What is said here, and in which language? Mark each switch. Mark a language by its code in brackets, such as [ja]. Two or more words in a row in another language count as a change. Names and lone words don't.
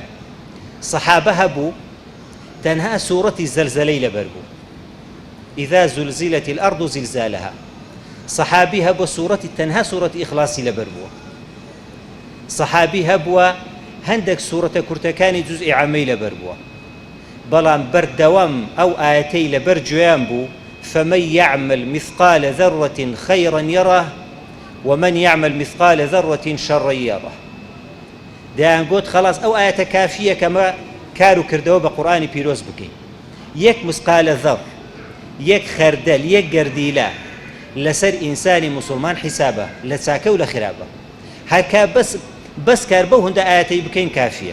[ckb] سەحابە هەبوو تەنها سوورەتی زەلزەلەی لەبەر بوو [ar] ئیذا زولزلت الأرض زلزالها [ckb] سەحابی هەبووە سوورەتی تەنها سوورەتی ئیخلاسی لەبەر بووە. سەحابی هەبووە هەندێک سوورەتە کورتەکانی جوزئی عامەی لەبەر بووە بەڵام بەردەوام ئەو ئاەتەی لەبەر گوێیان بوو [ar] فمن يعمل مثقال ذرة خيرا يره ومن يعمل مثقال ذرة شرا يره. [ckb] دەیان گوت خلاص ئەو ئاەتە کافیە کەمە کار و کردەوە بە قورآنی پیرۆز بکەین. یەک مسقالە ذەڕ یەک خەردەل یەک گەردیلە لەسەر ئینسانی موسڵمان حیسابە لە چاکە و لە خراپە هەرکا بەس کار بەو هەندە ئاەتەی بکەین کافیە.